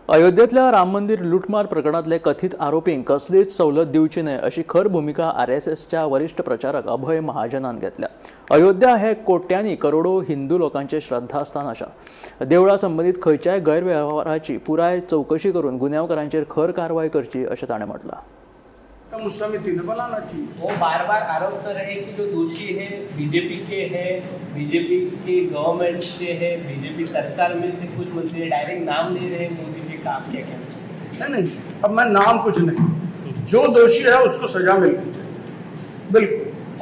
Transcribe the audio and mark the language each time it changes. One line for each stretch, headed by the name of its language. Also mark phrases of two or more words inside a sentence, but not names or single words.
Konkani: अयोध्येतल्या राम मंदिर लुटमार प्रकरणातले कथित आरोपींक कसलीच सवलत दिवची न्हय अशी खर भूमिका आरएसएसच्या वरिष्ठ प्रचारक अभय महाजनान घेतल्या। अयोध्या हे कोट्यांनी करोडो हिंदू लोकांचे श्रद्धास्थान आसा। देवळा संबंधित खंयच्याय गैरव्यवहाराची पुराय चौकशी करून गुन्यांवकारांचेर खर कारवाई करची अशें ताणें म्हटलां।
Hindi: उस समिति ने बनाना चाहिए। वो बार बार आरोप कर रहे हैं कि जो दोषी है बीजेपी के हैं, बीजेपी की गवर्नमेंट से है, बीजेपी सरकार में से कुछ मंत्री डायरेक्ट नाम ले रहे हैं मोदी जी का। आप क्या कहना? नहीं, अब मैं नाम कुछ नहीं, जो दोषी है उसको सजा मिलनी चाहिए, बिल्कुल।